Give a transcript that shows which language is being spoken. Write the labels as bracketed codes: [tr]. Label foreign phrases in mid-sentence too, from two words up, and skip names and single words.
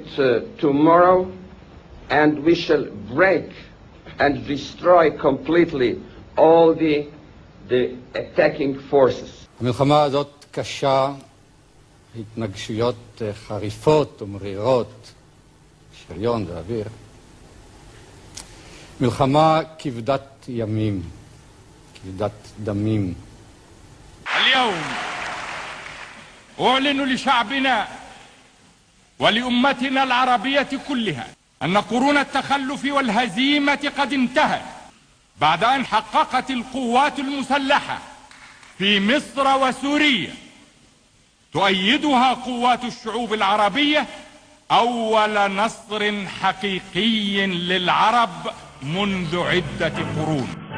[en] tomorrow, and we shall break and destroy completely all the attacking forces. [he] המלחמה הזאת קשה, התנגשויות חריפות ומרירות, שריון ואוויר. מלחמה כבדת ימים, כבדת דמים. [ar] اليوم أعلن لشعبنا ولأمتنا العربية كلها أن قرون التخلف والهزيمة قد انتهت بعد أن حققت القوات المسلحة في مصر وسوريا تؤيدها قوات الشعوب العربية أول نصر حقيقي للعرب منذ عدة قرون.